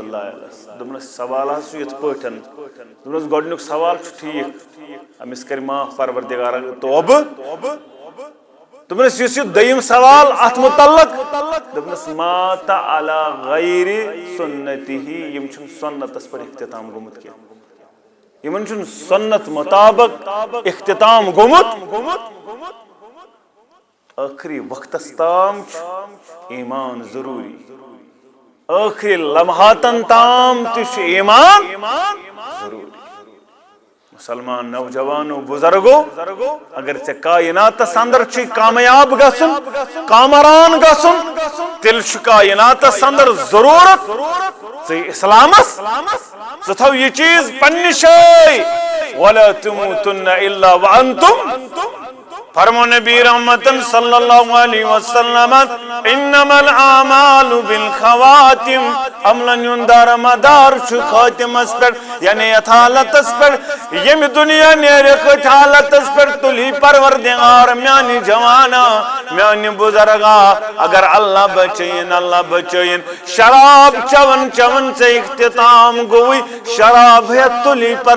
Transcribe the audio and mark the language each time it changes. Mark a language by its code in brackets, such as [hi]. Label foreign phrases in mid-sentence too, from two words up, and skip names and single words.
[ks] اللہ علیہس دوٚپنَس سوال حظ چھُ یِتھ پٲٹھۍ دوٚپنَس گۄڈٕنیُک سوال چھُ ٹھیٖک أمِس کَرِ معاف پروردِگار توبہٕ دوٚپنَس یُس یہِ دوٚیِم سوال اَتھ مُتعلق دوٚپنَس مات علی غیر سُنتِہ یِم چھُنہٕ سُنتَس پٮ۪ٹھ اختتام گوٚمُت کینٛہہ یِمن چھُنہٕ سُنت مُطابق اختتام گوٚمُت ٲخری وقتس تام چھُ ایمان ضروٗری ٲخری لمحاتن تام تہِ چھُ ایمان ضروٗری مسلمان نوجوانو بُزرگو اگر ژےٚ کائناتس اندر چھُے کامیاب گژھُن کامران گژھُن تیٚلہِ چھُ کائناتس اندر ضروٗرت ژٕ اسلامس ژٕ تھاو یہِ چیٖز پننہِ [ar] جایہِ وَلَا تُمُوتُنَّ إِلَّا وَأَنْتُمْ [ks] فرمو نبی رحمت [ar] صلی اللہ علیہ وسلم انما الاعمال بالخواتم [ks] عملن یندار مدار چھُ خاتمس پٮ۪ٹھ یعنی یتھ حالتس پٮ۪ٹھ ییٚمہِ دُنیا نیرِ کھٔتۍ حالتس پٮ۪ٹھ تُلی پروردگار میانہِ جوانا میانہِ بُزرگا اگر اللہ بچٲیِن شراب چون ژےٚ اختتام گوٚوٕے شراب ہٮ۪تھ تُلی